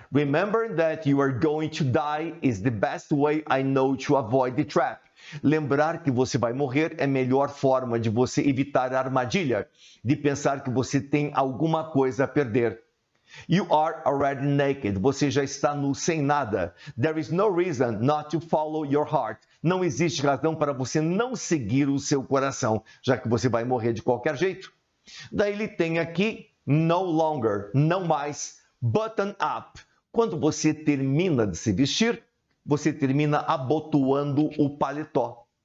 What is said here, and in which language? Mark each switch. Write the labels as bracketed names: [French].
[English] Remember that you are going to die is the best way I know to avoid the trap. [Portuguese] Lembrar que você vai morrer é a melhor forma de você evitar a armadilha, de pensar que você tem alguma coisa a perder. [English] You are already naked. [Portuguese] Você já está nu, sem nada. [English] There is no reason not to follow your heart. [Portuguese] Não existe razão para você não seguir o seu coração, já que você vai morrer de qualquer jeito. Daí ele tem aqui no longer, não mais. Button up. Quando você termina de se vestir, você termina abotoando o paletó.